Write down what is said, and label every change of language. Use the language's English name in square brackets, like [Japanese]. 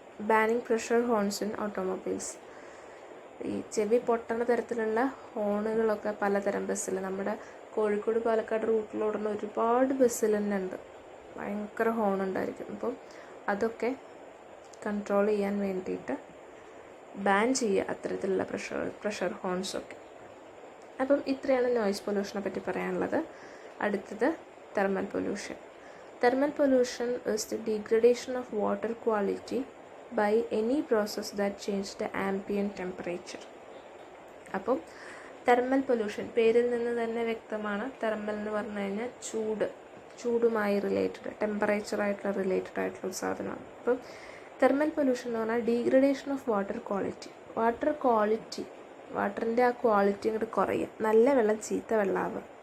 [English] Banning pressure horns in automobiles. [Malayalam] ഈ ചെവി പൊട്ടണ തരത്തിലുള്ള ഹോണുകളൊക്കെ പലതരം ബസ്സിൽ, നമ്മുടെ കോഴിക്കോട് പാലക്കാട് റൂട്ടിലോടുന്ന ഒരുപാട് ബസ്സിൽ തന്നെ ഉണ്ട്, ഭയങ്കര ഹോണുണ്ടായിരിക്കും. അപ്പം അതൊക്കെ കൺട്രോൾ ചെയ്യാൻ വേണ്ടിയിട്ട് ബാൻ ചെയ്യുക അത്തരത്തിലുള്ള പ്രഷർ ഹോൺസൊക്കെ. അപ്പം ഇത്രയാണ് നോയ്സ് പൊല്യൂഷനെ പറ്റി പറയാനുള്ളത്. അടുത്തത് thermal pollution. [English] Thermal pollution is the degradation of water quality by any process that changes the ambient temperature. [Malayalam] അപ്പം തെർമൽ പൊല്യൂഷൻ പേരിൽ നിന്ന് തന്നെ വ്യക്തമാണ്. തെർമൽ എന്ന് പറഞ്ഞു കഴിഞ്ഞാൽ ചൂടുമായി റിലേറ്റഡ്, ടെമ്പറേച്ചറായിട്ടുള്ള റിലേറ്റഡ് ആയിട്ടുള്ള ഒരു സാധനമാണ്. അപ്പം തെർമൽ പൊല്യൂഷൻ എന്ന് പറഞ്ഞാൽ [English] Degradation of water quality. [Malayalam] വാട്ടറിൻ്റെ ആ ക്വാളിറ്റി ഇങ്ങോട്ട് കുറയുക, നല്ല വെള്ളം ചീത്ത വെള്ളമാവുക.